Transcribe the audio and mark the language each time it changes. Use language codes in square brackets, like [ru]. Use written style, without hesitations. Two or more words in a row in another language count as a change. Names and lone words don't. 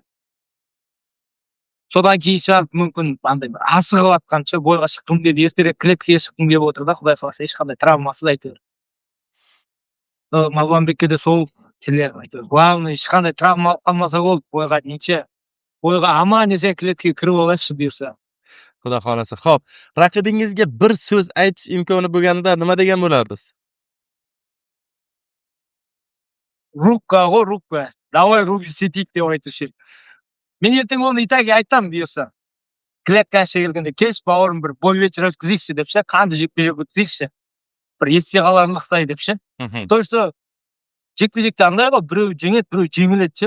[kk] Содан кейін шығарып мүмкін андай бір асығып атқанша бойға шыққым келіп, ертерек клеткаға шыққым келіп отыр да, Құдай қаласа ешқандай травмасыз әйтеуір. Мағлұмбекке де сол келер әйтеуір. Главный ешқандай травма алып қалмаса болды, бойға неше. Бойға аман есен клеткаға кіріп алайықшы бұйырса. [uz] Xudo xolasa. Xo'p, raqibingizga bir so'z aytish imkoni bo'lganda nima degan bo'lardingiz? [kk] Рубка ғой, рубка. Давай Рубис етейік деп айтушы. Мен ертең оны итаге айтам бұйырса. Клеткаға келгенде кеш бауырым бір бой вечер өткізейікші деп ше, қанды жекпе-жек өткізейікші. Бір есте қаларлықтай деп ше. [ru] То что [kk] жекпе-жекте андай ғой, біреу жеңеді, біреу жеңіледі ше.